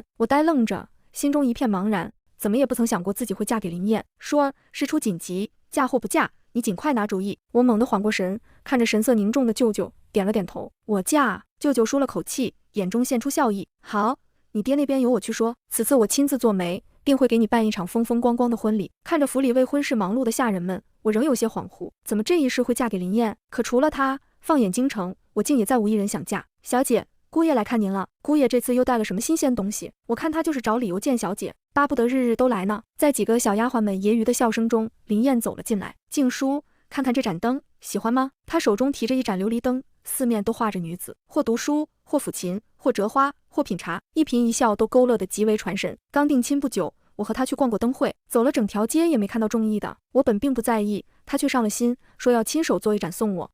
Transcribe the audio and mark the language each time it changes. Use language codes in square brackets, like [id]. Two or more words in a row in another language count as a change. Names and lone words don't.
[zh] 我呆愣着，心中一片茫然，怎麼也不曾想過自己會嫁給林燕。說事出緊急，嫁或不嫁，你盡快拿主意。我猛地緩過神，看着神色凝重的舅舅，點了點頭。我嫁。舅舅舒了口氣，眼中現出笑意。好，你爹那邊由我去說，此次我親自做媒，定會給你辦一場風風光光的婚禮。看着府裡為婚事忙碌的下人們，我仍有些恍惚，怎麼這一世會嫁給林燕？可除了她，放眼京城，我竟也再無一人想嫁。小姐，姑爺來看您了。姑爺這次又帶了什麼新鮮東西？我看他就是找理由見小姐，巴不得日日都來呢。在幾個小丫鬟們揶揄的笑聲中，林燕走了進來。靜書，看看這盞燈，喜歡嗎？她手中提着一盞琉璃燈，四面都畫着女子，或讀書，或撫琴，或折花，或品茶，一顰一笑都勾勒得極為傳神。剛定親不久，我和他去逛過燈會，走了整條街也沒看到中意的。我本並不在意，他卻上了心，說要親手做一盞送我。